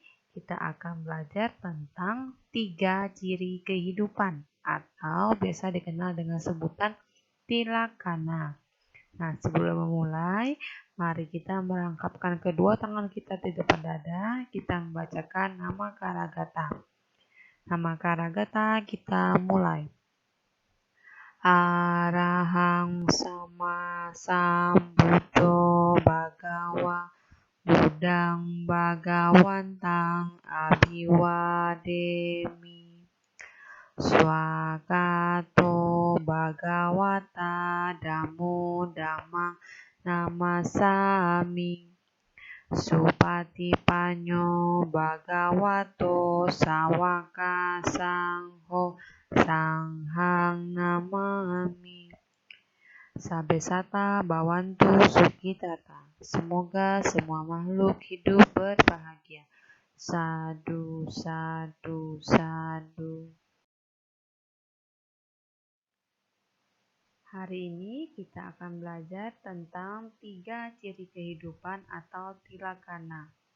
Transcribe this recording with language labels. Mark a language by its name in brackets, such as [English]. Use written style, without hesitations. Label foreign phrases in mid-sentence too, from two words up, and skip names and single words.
[Indonesian] Kita akan belajar tentang 3 ciri kehidupan atau biasa dikenal dengan sebutan tilakkhana. Nah, sebelum memulai, mari kita merangkapkan kedua tangan kita di depan dada. Kita membacakan nama Karagata. Nama Karagata kita mulai. [Pali] Arahang sama sambuddho bhagawa buddhang bhagawantang abhiwademi. Swakato bhagawata dhammo dhammang namasami. Supatipanyo bhagavato sawaka sangho sanghang namami. Sabesata bhavantu sukhitata. [Indonesian] Semoga semua makhluk hidup berbahagia. [Pali] Sadu, sadu, sadu. [Indonesian] Hari ini kita akan belajar tentang 3 ciri kehidupan atau tilakkhana.